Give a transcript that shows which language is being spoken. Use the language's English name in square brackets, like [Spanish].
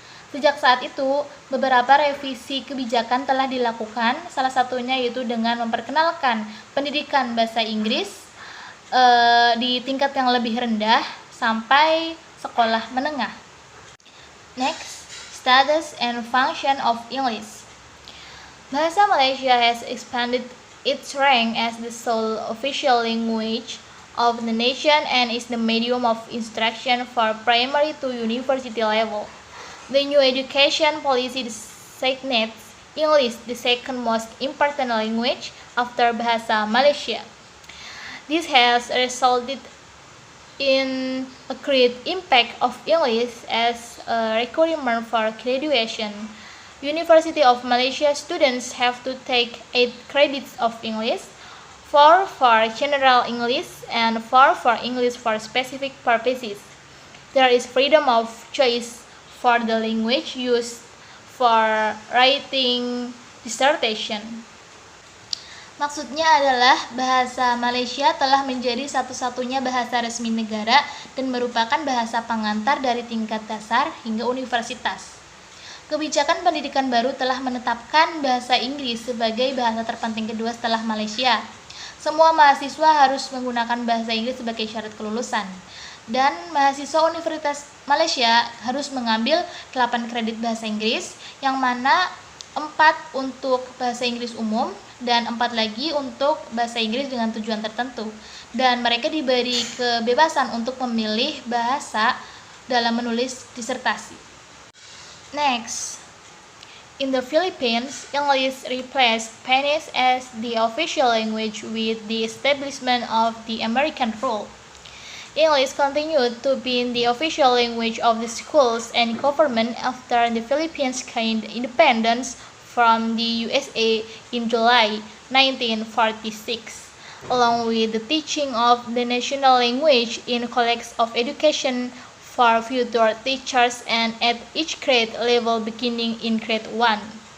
[Indonesian] Sejak saat itu, beberapa revisi kebijakan telah dilakukan, salah satunya yaitu dengan memperkenalkan pendidikan bahasa Inggris di tingkat yang lebih rendah sampai sekolah menengah. [English] Next, status and function of English. Bahasa Malaysia has expanded its rank as the sole official language of the nation and is the medium of instruction for primary to university level. The new education policy designates English the second most important language after Bahasa Malaysia. This has resulted in a great impact of English as a requirement for graduation. University of Malaysia students have to take 8 credits of English, 4 for general English and 4 for English for specific purposes. There is freedom of choice for the language used for writing dissertation. [Indonesian] Maksudnya adalah bahasa Malaysia telah menjadi satu-satunya bahasa resmi negara dan merupakan bahasa pengantar dari tingkat dasar hingga universitas. Kebijakan pendidikan baru telah menetapkan bahasa Inggris sebagai bahasa terpenting kedua setelah Malaysia. Semua mahasiswa harus menggunakan bahasa Inggris sebagai syarat kelulusan. Dan mahasiswa Universitas Malaysia harus mengambil 8 kredit bahasa Inggris, yang mana 4 untuk bahasa Inggris umum dan 4 lagi untuk bahasa Inggris dengan tujuan tertentu. Dan mereka diberi kebebasan untuk memilih bahasa dalam menulis disertasi. [English] Next, in the Philippines, English replaced Spanish as the official language with the establishment of the American rule. English continued to be the official language of the schools and government after the Philippines gained independence from the USA in July 1946, along with the teaching of the national language in colleges of education for future teachers and at each grade level beginning in grade 1.